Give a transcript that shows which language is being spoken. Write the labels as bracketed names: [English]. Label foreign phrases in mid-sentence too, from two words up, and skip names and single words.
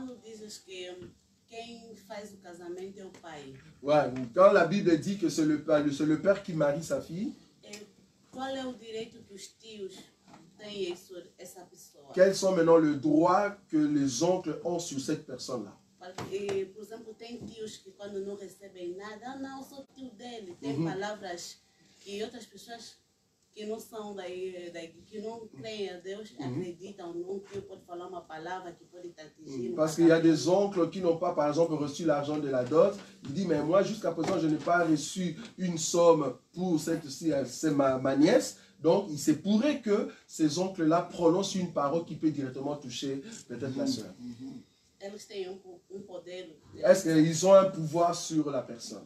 [French] Ouais, quand la Bible dit que c'est le père qui marie sa fille. Quels sont maintenant les droits que les oncles ont sur cette personne-là? [Portuguese] Por exemplo, tem tios que quando não recebem nada, não, sou tio dele. Tem palavras que outras pessoas que não são que não creem a Deus, acreditam num tio pode falar uma palavra que pode atingir. [French] Parce qu'il y a des oncles qui n'ont pas, par exemple, reçu l'argent de la dot. Il dit, mais moi, jusqu'à présent, je n'ai pas reçu une somme pour c'est ma nièce. Donc, il se pourrait que ces oncles-là prononcent une parole qui peut directement toucher peut-être la sœur. Est-ce qu'ils ont un pouvoir sur la personne?